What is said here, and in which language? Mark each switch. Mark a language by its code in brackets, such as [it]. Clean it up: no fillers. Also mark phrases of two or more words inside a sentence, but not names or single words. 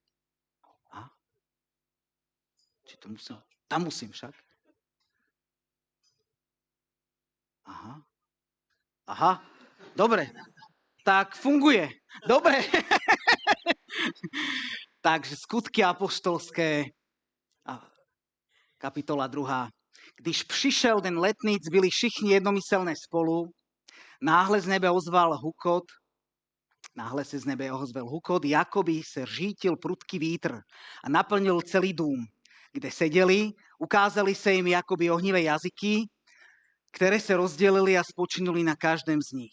[sk] Či to musím? Tam musím však. Aha, dobre. Tak funguje. Dobre. Takže skutky apoštolské, kapitola 2. [cs] Když přišel den letnic, byli všichni jednomyselné spolu, náhle se z nebe ozval hukot, jakoby se řítil prudký vítr a naplnil celý dům, kde seděli, ukázali se jim jakoby ohnivé jazyky, které se rozdělili a spočinuli na každém z nich.